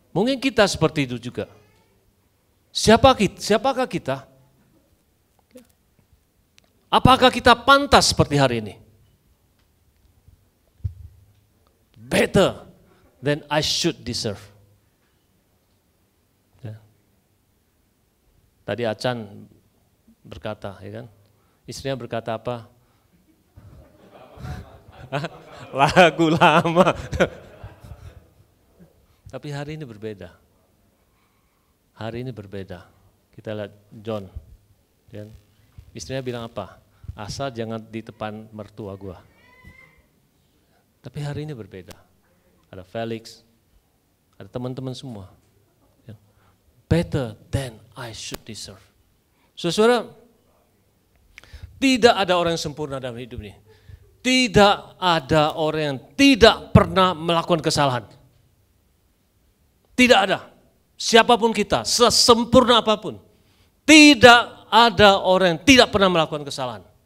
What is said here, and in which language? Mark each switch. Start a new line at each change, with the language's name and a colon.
Indonesian: Mungkin kita seperti itu juga. Siapakah kita? Apakah kita pantas seperti hari ini?
English: Better than I should deserve.
Indonesian: Ya. Tadi Acan berkata, ya kan? Istrinya berkata apa? Lagu lama. Tapi hari ini berbeda. Hari ini berbeda. Kita lihat John, ya. Istrinya bilang apa? Asal jangan di depan mertua gua. Tapi hari ini berbeda. Ada Felix, ada teman-teman semua. Ya.
English: Better than I should deserve.
Indonesian: Saudara, tidak ada orang yang sempurna dalam hidup ini. Tidak ada orang yang tidak pernah melakukan kesalahan. Tidak ada. Siapapun kita, sesempurna apapun. Tidak ada orang yang tidak pernah melakukan kesalahan.